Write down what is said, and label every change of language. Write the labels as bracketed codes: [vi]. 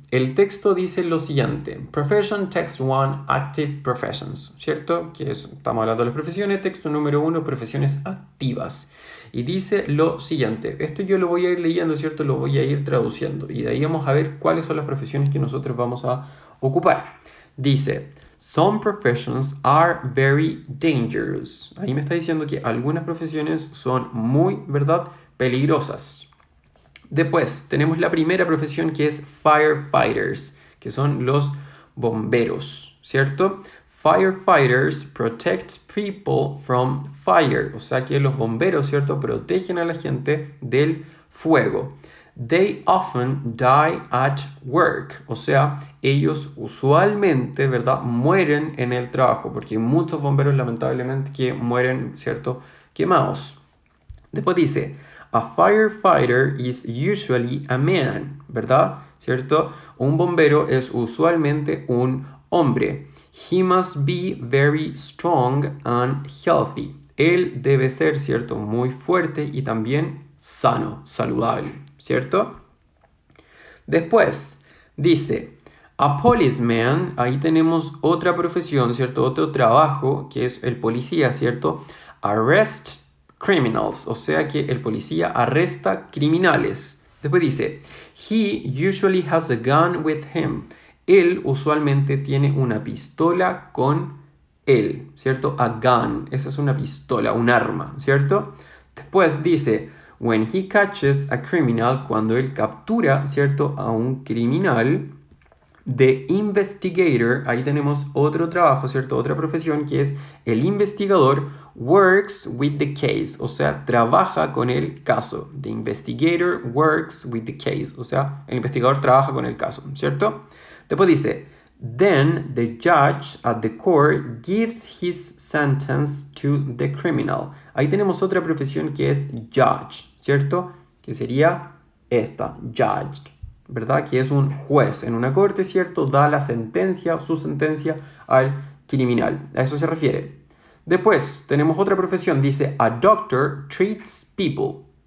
[es] El texto dice lo siguiente, [en] Profession Text 1, Active Professions, [es] ¿cierto? Estamos hablando de las profesiones, texto número 1, profesiones activas. Y dice lo siguiente, esto yo lo voy a ir leyendo, ¿cierto? Lo voy a ir traduciendo y de ahí vamos a ver cuáles son las profesiones que nosotros vamos a ocupar. Dice, [en] some professions are very dangerous. [es] Ahí me está diciendo que algunas profesiones son muy, ¿verdad?, peligrosas. Después tenemos la primera profesión que es firefighters, que son los bomberos, ¿cierto? [en] Firefighters protect people from fire, [es] o sea que los bomberos, ¿cierto?, protegen a la gente del fuego. [en] They often die at work, [es] o sea, ellos usualmente, ¿verdad?, mueren en el trabajo, porque hay muchos bomberos lamentablemente que mueren, ¿cierto?, quemados. Después dice, [en] a firefighter is usually a man, [es] ¿verdad? ¿Cierto? Un bombero es usualmente un hombre. [en] He must be very strong and healthy. [es] Él debe ser, ¿cierto?, muy fuerte y también sano, saludable, ¿cierto? Después dice, [en] a policeman, [es] ahí tenemos otra profesión, ¿cierto? Otro trabajo que es el policía, ¿cierto? [en] Arrest criminals, [es] o sea que el policía arresta criminales. Después dice, [en] he usually has a gun with him. [es] Él usualmente tiene una pistola con él, ¿cierto? [en] A gun, [es] esa es una pistola, un arma, ¿cierto? Después dice, [en] when he catches a criminal, [es] cuando él captura, ¿cierto?, a un criminal. [en] The investigator, [es] ahí tenemos otro trabajo, ¿cierto? Otra profesión que es el investigador [en] works with the case, [es] o sea, trabaja con el caso. [en] The investigator works with the case, [es] o sea, el investigador trabaja con el caso, ¿cierto? Después dice, [en] then the judge at the court gives his sentence to the criminal. [es] Ahí tenemos otra profesión que es judge, ¿cierto? Que sería esta, judged, ¿verdad? Que es un juez en una corte, ¿cierto? Da la sentencia, su sentencia al criminal. A eso se refiere. Después tenemos otra profesión, dice [en] a doctor treats people.